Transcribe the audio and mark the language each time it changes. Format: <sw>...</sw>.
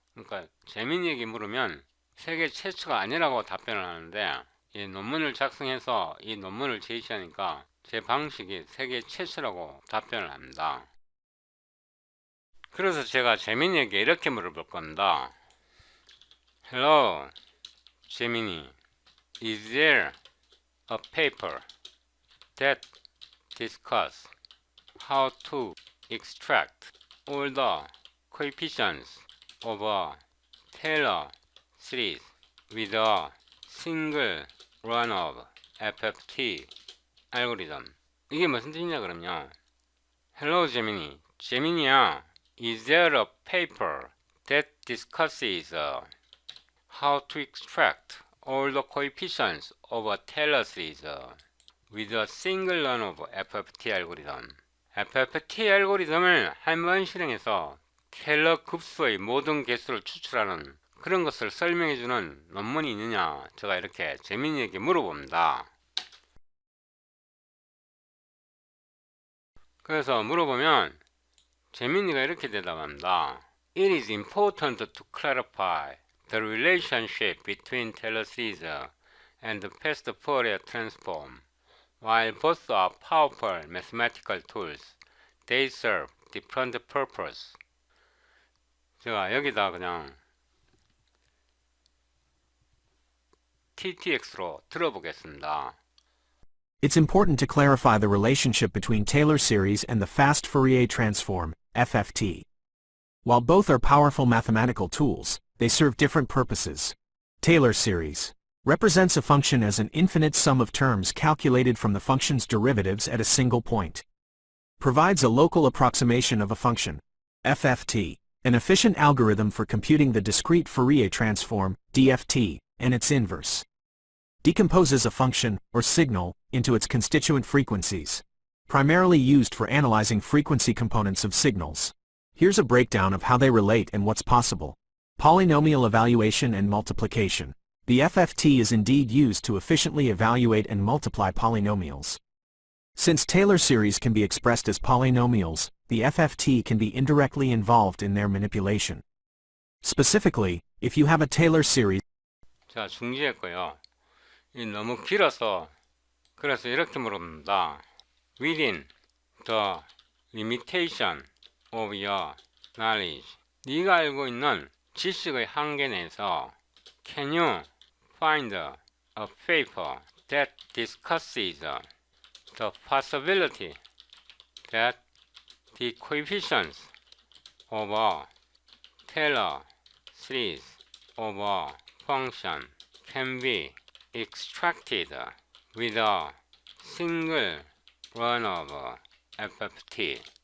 <ko>그러니까 제미니에게 물으면 세계 최초가 아니라고 답변을 하는데 이 논문을 작성해서 이 논문을 제시하니까 제 방식이 세계 최초라고 답변을 합니다. 그래서 제가 제미니에게 이렇게 물어볼 겁니다.</ko> <en>Hello, Gemini. Is there a paper that discusses how to extract all the coefficients of a Taylor series with a single run of FFT algorithm?</en> <ko>이게 무슨 뜻이냐 그러면요.</ko> <en>Hello, Gemini. 제미니야. Is there a paper that discusses how to extract all the coefficients of a Taylor series with a single run of FFT algorithm?</en> <ko>FFT 알고리즘을 한 번 실행해서 테일러 급수의 모든 개수를 추출하는 그런 것을 설명해주는 논문이 있느냐 제가 이렇게 제미니에게 물어봅니다. 그래서 물어보면 제미니가 이렇게 대답합니다.</ko> <en>It is important to clarify the relationship between Taylor series and the fast Fourier transform. While both are powerful mathematical tools, they serve different purposes.</en> <ko>제가 여기다 그냥 TTX로 들어보겠습니다.</ko> <en>It's important to clarify the relationship between Taylor series and the fast Fourier transform, FFT. While both are powerful mathematical tools, they serve different purposes. Taylor series represents a function as an infinite sum of terms calculated from the function's derivatives at a single point. Provides a local approximation of a function. FFT, an efficient algorithm for computing the discrete Fourier transform, DFT, and its inverse. Decomposes a function, or signal, into its constituent frequencies. Primarily used for analyzing frequency components of signals. Here's a breakdown of how they relate and what's possible. Polynomial evaluation and multiplication. The FFT is indeed used to efficiently evaluate and multiply polynomials. Since Taylor series can be expressed as polynomials, the FFT can be indirectly involved in their manipulation. Specifically, if you have a Taylor series.</en> <ko>자, 중지했고요. 이 너무 길어서 그래서 이렇게 물어봅니다.</ko> <en>Within the limitation of your knowledge.</en> <ko>네가 알고 있는 지식의 한계 내에서</ko> <en>Can you find a paper that discusses the possibility that the coefficients of a Taylor series of a function can be extracted with a single run of FFT.</en>